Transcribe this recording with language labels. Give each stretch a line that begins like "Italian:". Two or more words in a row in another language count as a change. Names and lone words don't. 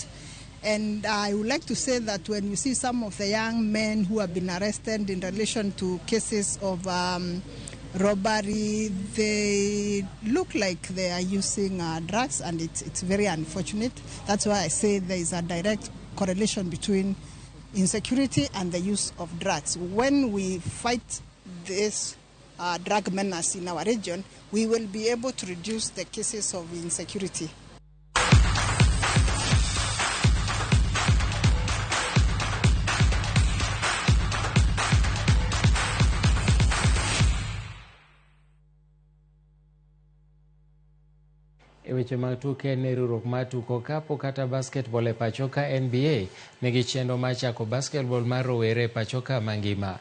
English: And I would like to say that when you see some of the young men who have been arrested in relation to cases of robbery, they look like they are using drugs, and it's very unfortunate. That's why I say there is a direct correlation between insecurity and the use of drugs. When we fight this drug menace in our region, we will be able to reduce the cases of insecurity.
Luo (Kenya and Tanzania): E weche mag tuke ne riwruok mar tuko kapo kata basketball e pachoka NBA nigi chenro mar chako basketball mar rowere e pachoka mangima.